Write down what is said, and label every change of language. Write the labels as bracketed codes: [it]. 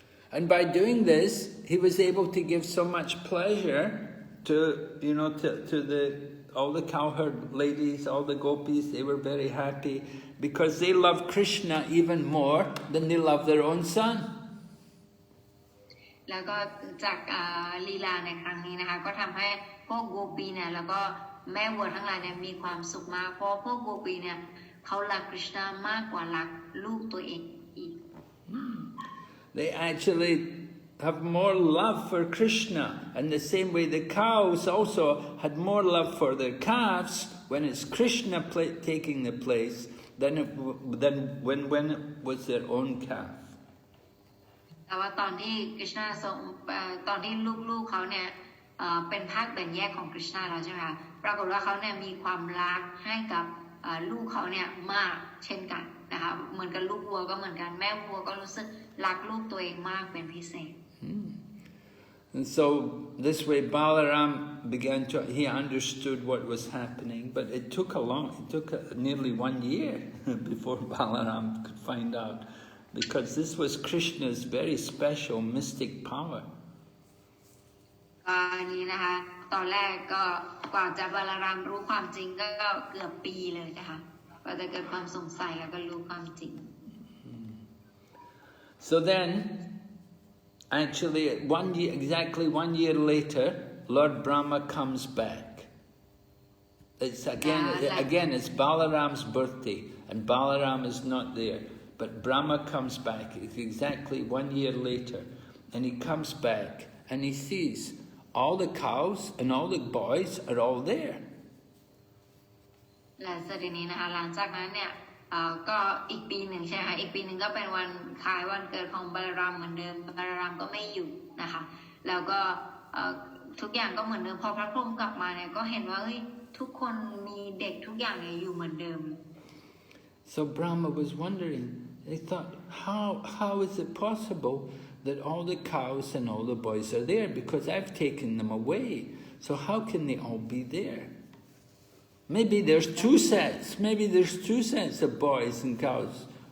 [en] And by doing this, he was able to give so much pleasure to, you know, to all the cowherd ladies, all the gopis. They were very happy because they loved Krishna even more than they loved their own son. [th] แล้วก็จากลีลาในครั้งนี้นะคะก็ทำให้พวกโกปีเนี่ยแล้วก็แม่วัวทั้งหลายเนี่ยมีความสุขมากเพราะพวกโกปีเนี่ยเขารักกฤษณะมากกว่ารักลูกตัวเองอีก [en] They actually have more love for Krishna, and the same way the cows also had more love for their calves when it's Krishna taking the place than when it was their own calf. [th] แต่ว่าตอนที่กฤษณะตอนที่ลูกๆเขาเนี่ยเป็นภาคแบ่งแยกของกฤษณะแล้วใช่ไหมคะปรากฏว่าเขาเนี่ยมีความรักให้กับลูกเขาเนี่ยมากเช่นกันนะคะเหมือนกับลูกวัวก็เหมือนกันแม่วัวก็รู้สึกรักลูกตัวเองมากเป็นพิเศษ [en] And so this way Balaram he understood what was happening, but it took nearly 1 year before Balaram could find out, because this was Krishna's very special mystic power. [th] อันนี้นะคะตอนแรกก็กว่าจะบาลารามรู้ความจริงก็เกือบปีเลยนะคะกว่าจะเกิดความสงสัยแล้วก็รู้ความจริง [en] So then, actually, exactly 1 year later, Lord Brahma comes back. It's again, it's Balaram's birthday, and Balaram is not there. But Brahma comes back. It's exactly 1 year later, and he comes back, and he sees all the cows and all the boys are all there. [th] และสถินี้นะคะหลังจากนั้นเนี่ยก็อีกปีหนึ่งใช่ไหมคะอีกปีหนึ่งก็เป็นวันคล้ายวันเกิดของบาลารามเหมือนเดิมบาลารามก็ไม่อยู่นะคะแล้วก็ทุกอย่างก็เหมือนเดิมพอพระพรหมกลับมาเนี่ยก็เห็นว่าทุกคนมีเด็กทุกอย่างเนี่ยอยู่เหมือนเดิม [en] So Brahma was wondering. They thought, how is it possible that all the cows and all the boys are there? Because I've taken them away. So how can they all be there? Maybe there's two sets. Maybe there's 2 sets of boys and cows.